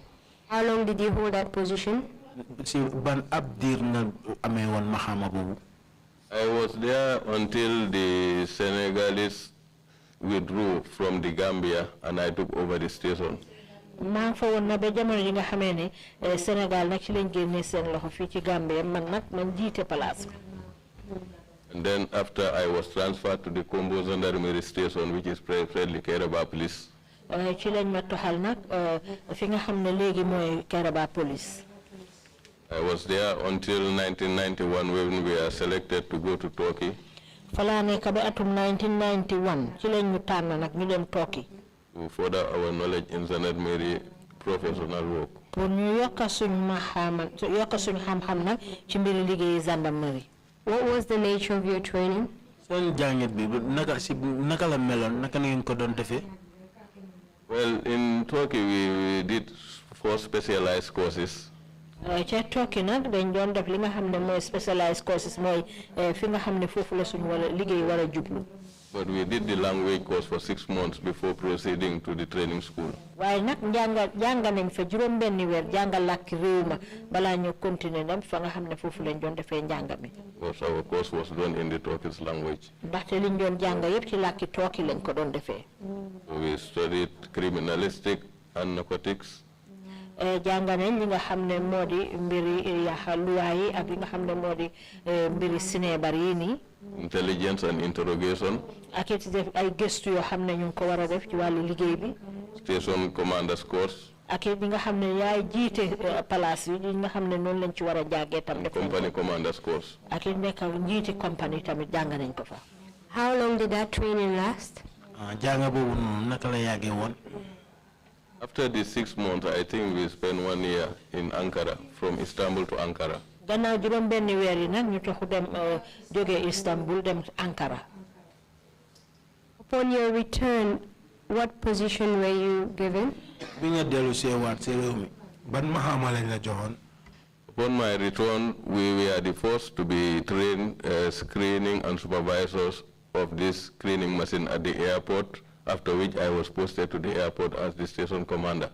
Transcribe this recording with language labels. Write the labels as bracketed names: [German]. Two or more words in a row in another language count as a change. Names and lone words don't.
[English] How long did you hold that position? [Wolof] Si ban ab diir nga amee woon maxaama boobu? [English] I was there until the Senegalese withdrew from the Gambia and I took over the station. [Wolof] maa ngi fa woon na ba jamono ji nga xamee ne Sénégal nag ci lañ génnee seen loxo fii ci Gambia man jiite place bi. [English] And then after I was transferred to the Kombo Gendarmerie Station, which is presently Kairaba Police. [Wolof] ci lañ ma toxal nag fi nga xam ne léegi mooy Kairaba Police. [English] I was there until 1991 when we are selected to go to Turkey. [Wolof] Falaa nekk ba atum 1991 ci lañ ñu tànn nag ñu dem Turkey. [English] To further our knowledge in gendarmerie professional work. [Wolof] Pour ñu yokk suñ xam-xam nag ci mbiri liggéeyi gendarmerie. [English] What was the nature of your training? [Wolof] Seen jàngit bi naka la meloon naka ngeen ko doon defee? [English] Well, in Turkey we did 4 specialized courses. [Wolof] ca Turkey nag dañ doon def li nga xam ne mooy [English] specialized courses [Wolof] mooy fi nga xam ne foofu la suñu wala liggéey war a jublu. [English] But we did the language course for 6 months before proceeding to the training school. [Wolof] waaye nag jànga nañ fa juróom-benni weer jànga làkki réew ma balaa ñu continuer dem fa nga xam ne foofu lañ doon defee njàng mi. [English] Because our course was done in the Turkish language. [Wolof] ndaxte liñ doon jàng yëpp ci làkki Turkey lañ ko doon defee. [English] So we studied criminalistic and narcotics. [Wolof] jàng nañ li nga xam ne moo di mbiri luwaa yi ak li nga xam ne moo di mbiri sineebar yi nii. [English] Intelligence and interrogation. [Wolof] ak it def ay gëstu yoo xam ne ñu ngi ko war a def ci wàllu liggéey bi. [English] Station commanders course. [Wolof] ak it nga xam ne yaay jiite place yi li nga xam ne noonu lañ ci war a jàngee tam. [English] Company commanders course. [Wolof] ak it nekk njiiti compagnie tamit jàng nañ ko fa. [English] How long did that training last? [Wolof] Jàng boobu noonu naka la yàggee woon? [English] After the 6 months, I think we spent 1 year in Ankara, from Istanbul to Ankara. [Wolof] gannaaw juróom-benni weer yi nag ñu taxu dem jógee Istanbul dem Ankara. [English] Upon your return, what position were you given? [Wolof] Bi nga dellu see waat si réew mi ban maxaama lañ la joxoon? [English] Upon my return, we were the first to be trained screening and supervisors of this screening machine at the airport, after which I was posted to the airport as the station commander.